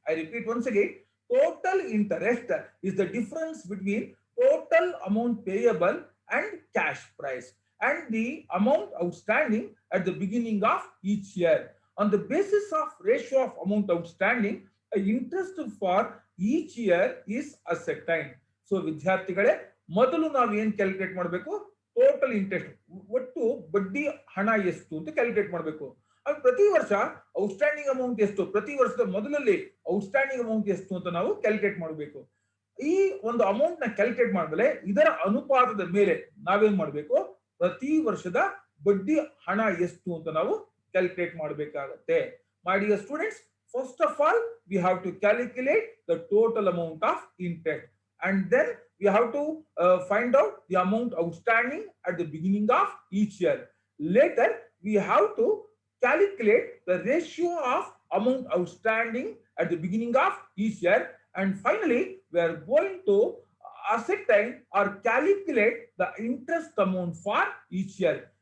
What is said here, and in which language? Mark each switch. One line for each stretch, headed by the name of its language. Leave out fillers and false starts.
English: I repeat once again, total interest is the difference between total amount payable and cash price and the amount outstanding at the beginning of each year. On the basis of ratio of amount outstanding, interest for each year is ascertained.
Kannada: So ವಿದ್ಯಾರ್ಥಿಗಳೇ ಮೊದಲು ನಾವು ಏನು calculate ಮಾಡಬೇಕು? Total interest, ಒಟ್ಟು ಬಡ್ಡಿ ಹಣ ಎಷ್ಟು ಅಂತ ಕ್ಯಾಲ್ಕುಲೇಟ್ ಮಾಡಬೇಕು. ಅದು ಪ್ರತಿ ವರ್ಷ ಔಟ್ಸ್ಟ್ಯಾಂಡಿಂಗ್ ಅಮೌಂಟ್ ಎಷ್ಟು, ಪ್ರತಿ ವರ್ಷದ ಮೊದಲಲ್ಲಿ ಔಟ್ಸ್ಟ್ಯಾಂಡಿಂಗ್ ಅಮೌಂಟ್ ಎಷ್ಟು ಅಂತ ನಾವು ಕ್ಯಾಲ್ಕುಲೇಟ್ ಮಾಡಬೇಕು. ಈ ಒಂದು ಅಮೌಂಟ್ ನ ಕ್ಯಾಲ್ಕುಲೇಟ್ ಮಾಡಿದ್ರೆ ಇದರ ಅನುಪಾತದ ಮೇಲೆ ನಾವೇನ್ ಮಾಡಬೇಕು? ಪ್ರತಿ ವರ್ಷದ ಬಡ್ಡಿ ಹಣ ಎಷ್ಟು ಅಂತ ನಾವು ಕ್ಯಾಲ್ಕುಲೇಟ್ ಮಾಡಬೇಕಾಗುತ್ತೆ.
English: My dear students, first of all, we have to calculate the total amount of interest, and then we have to find out the amount outstanding at the beginning of each year. Later, we have to calculate the ratio of amount outstanding at the beginning of each year, and finally, we are going to ascertain or calculate the interest amount for each year.